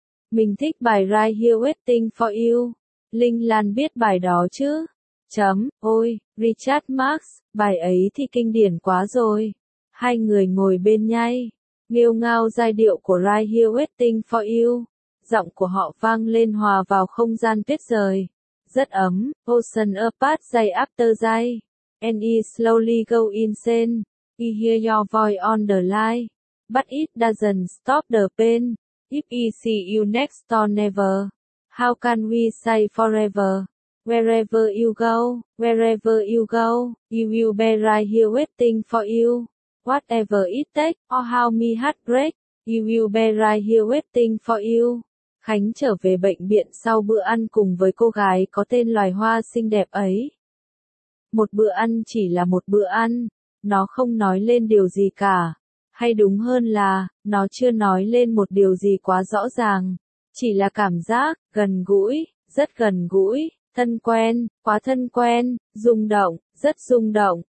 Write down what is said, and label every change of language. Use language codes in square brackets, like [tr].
[vi] Mình thích bài Right Here Waiting For You. Linh Lan biết bài đó chứ? Chấm, ôi, Richard Marx, bài ấy thì kinh điển quá rồi. Hai người ngồi bên nhau, nghêu ngao giai điệu của Right Here Waiting For You. Giọng của họ vang lên hòa vào không gian tuyết rơi. Rất ấm, [en] ocean apart day after day, and I slowly go insane, I hear your voice on the line, but it doesn't stop the pain, if I see you next or never, how can we say forever, wherever you go, I will be right here waiting for you, whatever it takes, or how me heartbreak, I will be right here waiting for you. [vi] Khánh trở về bệnh viện sau bữa ăn cùng với cô gái có tên loài hoa xinh đẹp ấy. Một bữa ăn chỉ là một bữa ăn, nó không nói lên điều gì cả. Hay đúng hơn là, nó chưa nói lên một điều gì quá rõ ràng. Chỉ là cảm giác, gần gũi, rất gần gũi, thân quen, quá thân quen, rung động, rất rung động.